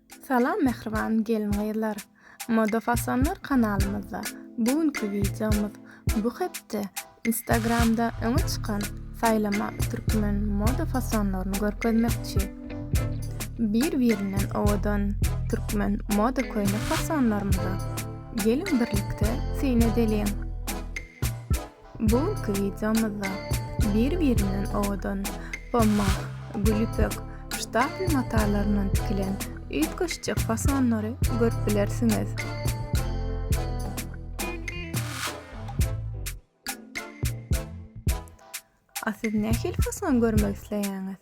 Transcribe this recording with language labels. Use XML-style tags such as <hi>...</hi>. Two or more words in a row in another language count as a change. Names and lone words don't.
<tk>Salam mehriban gelin-gyzlar. Moda fasonlar kanalymyzda bugünkü videomuz bu hepde Instagramda öňe çykan saýlama türkmen moda fasonlaryny görkezmekçi. Bir-birinden owadan türkmen moda köýne fasonlarymyza gelin birlikde syň edelim. Bugünkü videomuzda bir-birinden owadan pammak, gülüpek, ştatly matalaryndan tikilen üýtgeçjek fasonlary görüp bilersiňiz. Siz nähil fason görmek isleýäňiz?</tk>